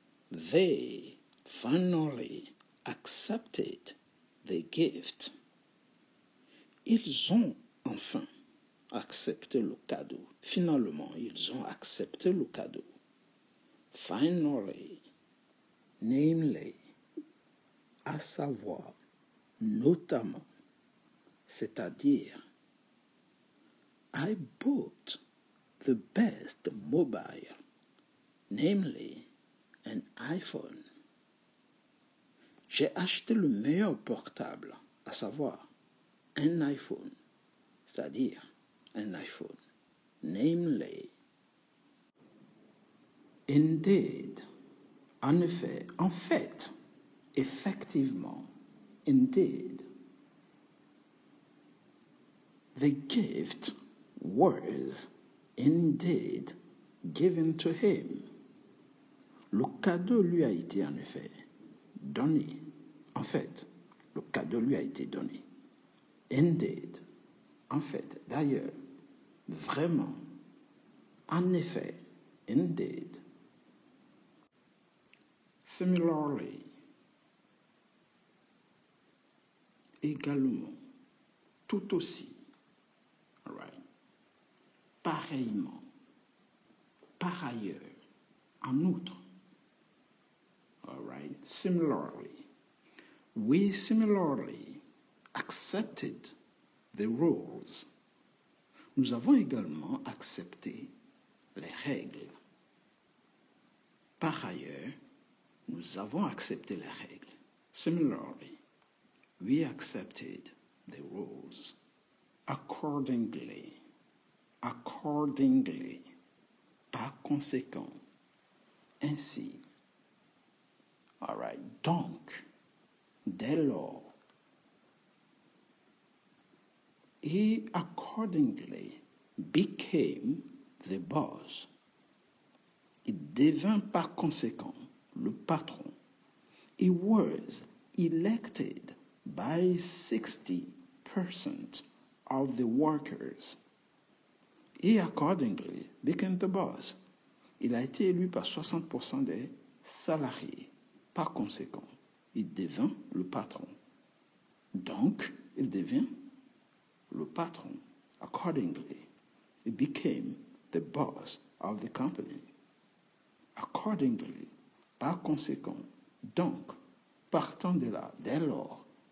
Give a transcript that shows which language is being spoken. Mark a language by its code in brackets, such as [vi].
[en] They finally accepted the gift. [fr] Ils ont enfin accepté le cadeau. Finalement, ils ont accepté le cadeau. [en] Finally, namely, [fr] à savoir, notamment, c'est-à-dire, [en] I bought the best mobile, namely, an iPhone. [fr] J'ai acheté le meilleur portable, à savoir, un iPhone, c'est-à-dire un iPhone, namely. Indeed, en effet, en fait, effectivement, indeed. [en] The gift was indeed given to him. [fr] Le cadeau lui a été en effet donné. En fait, le cadeau lui a été donné. Indeed. En fait, d'ailleurs, vraiment, en effet, indeed. Similarly, également, tout aussi, [en] all right. [fr] Pareillement, par ailleurs, en outre, [en] all right. Similarly, we similarly accepted the rules. [fr] Nous avons également accepté les règles. Par ailleurs, nous avons accepté les règles. [en] Similarly, we accepted the rules. [fr] Accordingly, par conséquent, ainsi. [en] All right, [fr] donc, dès lors, [en] he accordingly became the boss. [fr] Il devint par conséquent le patron. [en] He was elected by 60% of the workers. He accordingly became the boss. [fr] Il a été élu par 60% des salariés. Par conséquent, il devint le patron. Donc, il devient le patron. [en] Accordingly, he became the boss of the company. [fr] Accordingly, par conséquent, donc, partant de là, dès lors.